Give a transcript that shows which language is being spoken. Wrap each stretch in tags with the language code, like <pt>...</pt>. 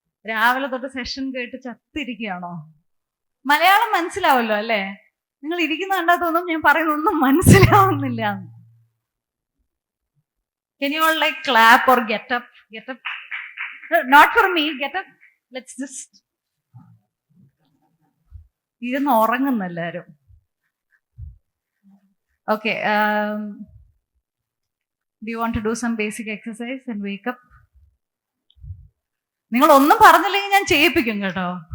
<ml>രാവിലെ തൊട്ട് സെഷൻ കേട്ട് ചത്തിരിക്കുകയാണോ? മലയാളം മനസ്സിലാവല്ലോ അല്ലേ? നിങ്ങൾ ഇരിക്കുന്ന കണ്ടാ തോന്നും ഞാൻ പറയുന്നൊന്നും മനസ്സിലാവുന്നില്ല.</ml> <en>Can you all like clap or get up? Get up. No, not for me. Get up. Let's just.</en> <ml>ഇരുന്ന് ഉറങ്ങുന്നു എല്ലാവരും.</ml> <en>Okay. Do you want to do some basic exercise and wake up?</en> <ml>നിങ്ങൾ ഒന്നും പറഞ്ഞില്ലെങ്കിൽ ഞാൻ ചെയ്യിപ്പിക്കും കേട്ടോ.</ml>